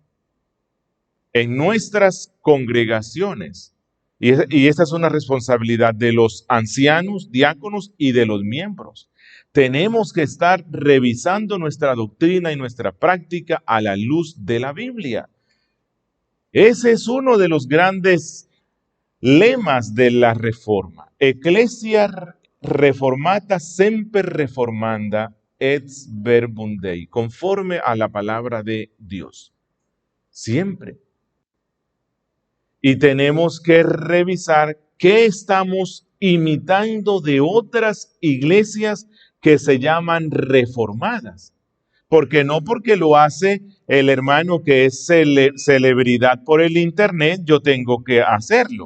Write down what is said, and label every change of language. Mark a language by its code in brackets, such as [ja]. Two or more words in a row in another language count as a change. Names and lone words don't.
[es] En nuestras congregaciones, y esta es una responsabilidad de los ancianos, diáconos y de los miembros. Tenemos que estar revisando nuestra doctrina y nuestra práctica a la luz de la Biblia. Ese es uno de los grandes lemas de la reforma. [la] Ecclesia reformata semper reformanda et verbum Dei, [es] conforme a la palabra de Dios. Siempre. Y tenemos que revisar qué estamos imitando de otras iglesias que se llaman reformadas. Porque no porque lo hace el hermano que es celebridad por el internet, yo tengo que hacerlo.